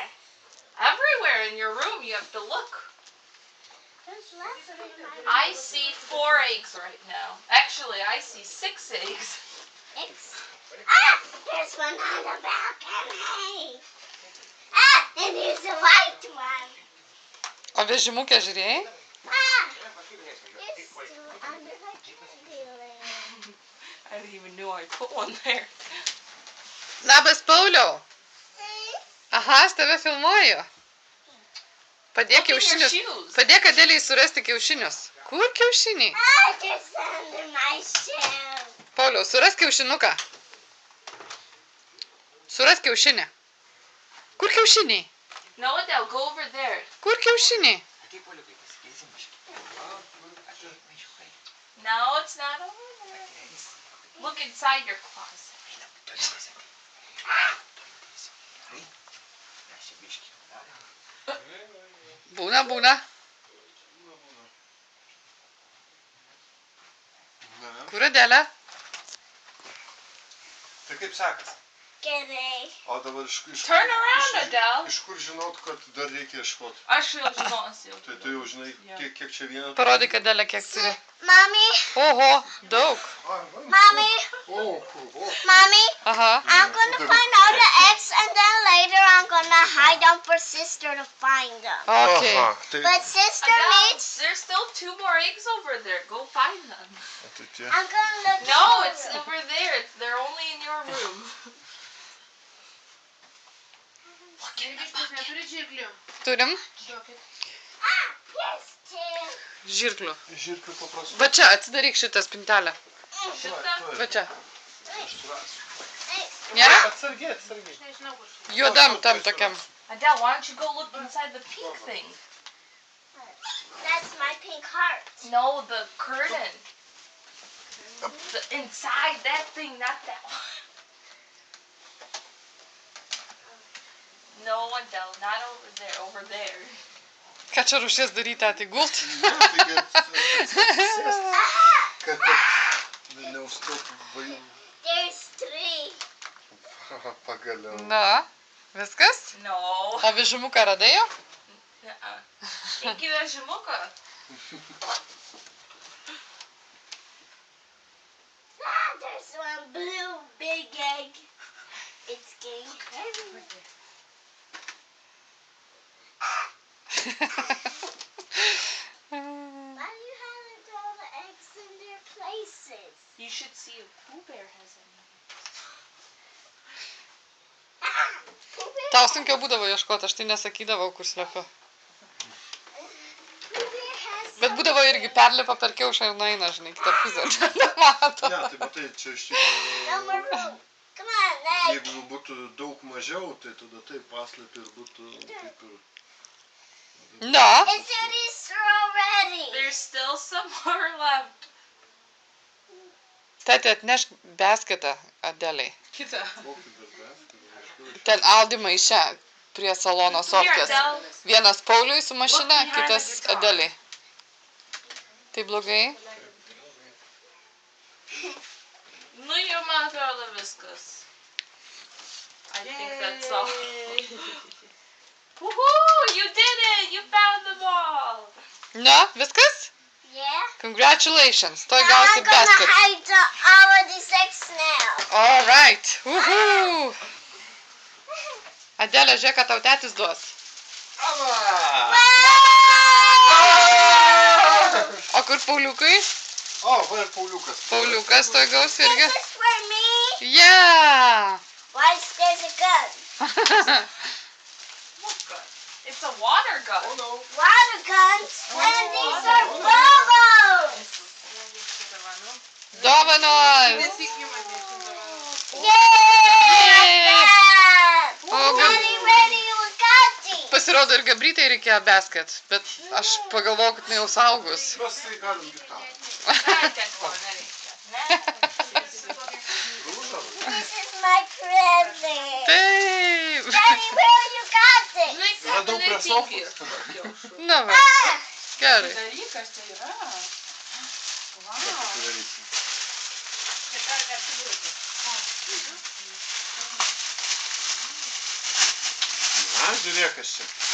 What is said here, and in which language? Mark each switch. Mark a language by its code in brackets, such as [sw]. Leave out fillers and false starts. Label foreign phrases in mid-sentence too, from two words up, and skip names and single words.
[en] Everywhere in your room you have to look. There's less under my I see 4 eggs right now. Actually, I see 6 eggs. X. There's one on the balcony. And there's a white one. [lt] O vežimukę žiūrėjai? [en] There's two under the candy lamp. I didn't even know I put one there. [lt] Labas, Pauliau. Aha, aš tave filmuoju. Padėk [en] Look in your [lt] kiaušinius. [en] shoes. [lt] Padėk Adeliai surasti kiaušinius. Kur kiaušiniai? [en] There's under my shoe. [lt] Pauliau, surask kiaušinuką. Surask kiaušinį. Kur kiaušiniai? [en] No, Adele, go over there. [lt] Kur kiaušiniai? [en] No, it's not over there. Look inside your closet. [lt] Būna, būna. Na, Kur Adelė? tai kaip sekas? Gerai. O dabar iš [en] Turn around, Adele. [lt] Iš kur žinot, kad dar reikia ieškoti? Aš jau žinosiu. Tai tu jau žinai, kiek čia vieną... Parodyk Adelė, kiek turi. [en] Mommy, [lt] Oho, daug. [en] mommy, mommy. Aha. I'm gonna find all the eggs and then later I'm gonna hide them for sister to find them. Okay. [lt] Aha, tai... [en] But sister Adele, needs. there's still 2 more eggs over there. Go find them. [lt] Tai tie... [en] I'm gonna look. No, in the it's room. over there. They're only in your room. [lt] Irgi jūs neturit žirklių. Turim Duokit. [en] Yes, two. [lt] žirklių. Žirklių paprastų. Va čia, atsidaryk šitą spintelę. Šitą? Va čia. Aš surasiu. Nėra? Atsargiai, atsargiai. Aš nežinau, kur čia. Juodam tam tokiam. [en] Adele, why don't you go look inside the pink thing? That's my pink heart. No, the curtain. The inside that thing, not that one. No, Adele, not over there. Over there. [lt] Ką čia rušies daryti, tai gult? Taigi atsisėst, kad neužstotų vajų. [en] There's three. [lt] Pagaliau. Na, viskas? [en] No. [lt] O vežimuką radai jau? Iki vežimuką. [en] There's one blue big egg. It's getting heavy. Why do you have all the eggs in their places? You should see if Pooh Bear has any. Pooh Bear [lt] Tau sunkiau būdavo ieškoti, aš tai nesakydavau, kur slepiu. [en] has [lt] Bet būdavo irgi perlipa per kiaušą ir nueina, žinai, kitą pusę. Nemato. Ne, tai matai, čia iš tikrųjų... [en] no more room. Come on, egg. [lt] Jeigu būtų daug mažiau, tai tada taip paslėpė ir būtų kaip ir... Na, [en] It's Eddie's already. There's still some more left. [lt] tėti atnešk besketą Adeliai. Kita. Kokį dar beską, Ten Aldi maiše prie salono [en] Here, [lt] sofkės. [en] Adele. [lt] Vienas Pauliui su mašina, [en] Look behind [lt] kitas [en] the guitar. [lt] Adeliai. Tai blogai? Nu, jau man atrodo viskas. [en] I think that's all. Woohoo! You did it! You found them all! [lt] Na, viskas? [en] Yeah. Congratulations. Toj Now [lt] gausi [en] I'm gonna basket. hide all of these eggs now. All right. Woohoo. [lt] Adelė, žiūrėk, ką tau tėtis duos. O kur Pauliukai? O, va ir Pauliukas. Pauliukas toj gaus irgi. [en] This is for me. Yeah. Why is there's a gun? What gun? It's a water gun. O, no. Water guns. And these are bubbles. [lt] Dovanos! Nesikimas nežinau. [en] Yay! O, Daddy, ready, we got it. [lt] pasirodo ir Gabrytei reikėjo basket, bet aš pagalvojau, kad jinai jau saugus. Mes tai galim gitarą. [en] This is my present. [lt] Taip. Daddy, where you got it? Radau prie sofos. Na va, gerai. Dalykas tai yra. Padarysim. Na, žiūrėk, kas čia.